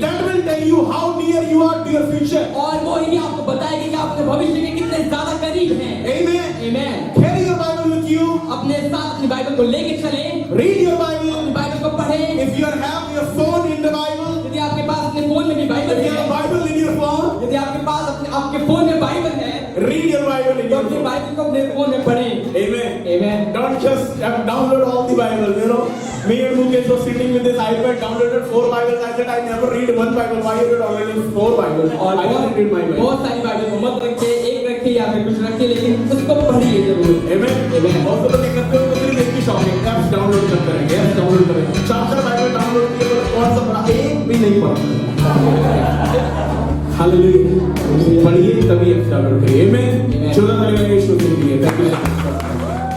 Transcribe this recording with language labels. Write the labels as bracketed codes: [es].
[en] That will tell you how near you are to your future. [hi] और वो ही आपको बताएगी कि आप अपने भविष्य के कितने ज्यादा करीब हैं। [en] Amen. [hi] आमीन। [en] Carry your Bible with you. [hi] अपने साथ अपनी बाइबल को लेके चलें, [en] Read your Bible. [hi] अपनी बाइबल को पढ़ें। [en] If you have your phone in the Bible, [hi] यदि आपके पास अपने फोन में भी बाइबल [en] if you have [hi] है, [en] a Bible in your phone, [hi] यदि आपके पास आपके फोन में बाइबल है, [en] read your Bible in [hi] तो [en] your [hi] अपनी [en] phone. [hi] बाइबल को अपने फोन में पढ़ें। [en] Amen. [hi] आमीन। [en] Don't just download all the Bible. You know, me and Mukesh was sitting with this iPad, downloaded 4 Bibles. I said, I never read one Bible. Why you downloading 4 Bibles? [hi] और [en] I didn't read my Bible. [hi] बहुत सारी Bible को मत रखिए, एक रखिए या फिर कुछ रखिए, लेकिन उसको पढ़िए जरूर। [en] Amen. Amen. [hi] बहुत लोग क्या करते हैं, सिर्फ एक ही शॉपिंग ऐप्स डाउनलोड करते रहेंगे, ऐप्स डाउनलोड करेंगे। 4 बाइबल डाउनलोड किए तो कौन सा पढ़ा? एक भी नहीं पढ़ा। हालेलुया। पढ़िए तभी ऐप्स डाउनलोड करिए। आमीन। 14 तारीख को यीशु के लिए। Thank you.